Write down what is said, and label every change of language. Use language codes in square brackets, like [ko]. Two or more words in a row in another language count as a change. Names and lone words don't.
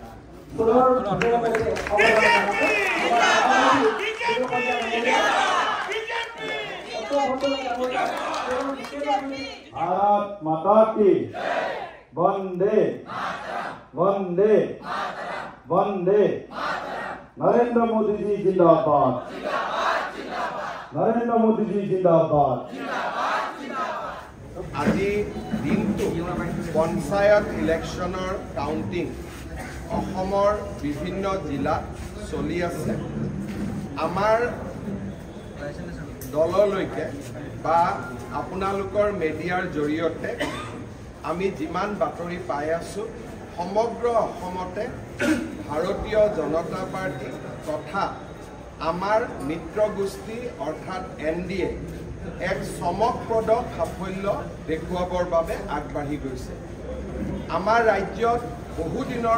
[hi] भारत माता की वंदे वंदे वंदे नरेंद्र मोदी जी जिंदाबाद नरेंद्र मोदी जी जिंदाबाद [as] আজি দিনটো পঞ্চায়ত [en] election counting [as] অসমৰ বিভিন্ন জিলাত চলি আছে আমাৰ দললৈকে বা আপোনালোকৰ মিডিয়াৰ জৰিয়তে আমি যিমান বাতৰি পাই আছো সমগ্ৰ অসমতে ভাৰতীয় জনতা পাৰ্টি তথা আমাৰ মিত্ৰ গোষ্ঠী অৰ্থাৎ এনডিএ এক চমকপ্ৰদ সাফল্য দেখুৱাবৰ বাবে আগবাঢ়ি গৈছে আমাৰ ৰাজ্যত বহু দিনৰ